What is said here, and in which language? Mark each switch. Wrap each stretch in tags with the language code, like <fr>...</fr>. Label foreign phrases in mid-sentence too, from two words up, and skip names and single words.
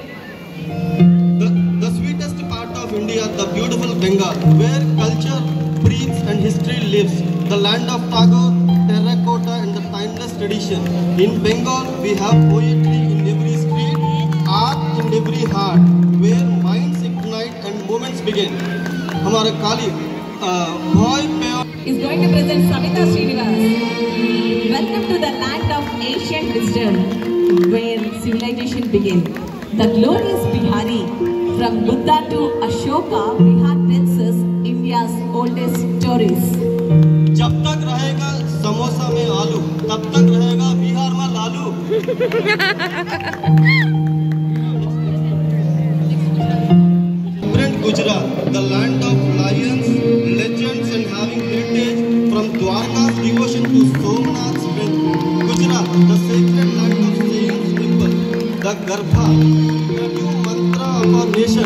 <en>The sweetest part of India, the beautiful Bengal, where culture breathes and history lives, the land of Tagore, terracotta and the timeless tradition. In Bengal, we have poetry in every street, art in every heart, where minds ignite and moments begin.</en> <hi>हमारा काली boy</hi> <en>is going to present Savita Srinivas. Welcome to the land of ancient wisdom, where civilization began. The glorious Bihari, from Buddha to Ashoka, Bihar tells us India's oldest stories.</en> <hi>जब तक रहेगा समोसा में आलू, तब तक रहेगा बिहार में लालू.</hi> <en>Gujarat, the land of lions, legends and having heritage from Dwarka's devotion to Somnath's strength. Gujarat, the sacred land of saints temple, the Garbha, the new mantra of our nation.</en>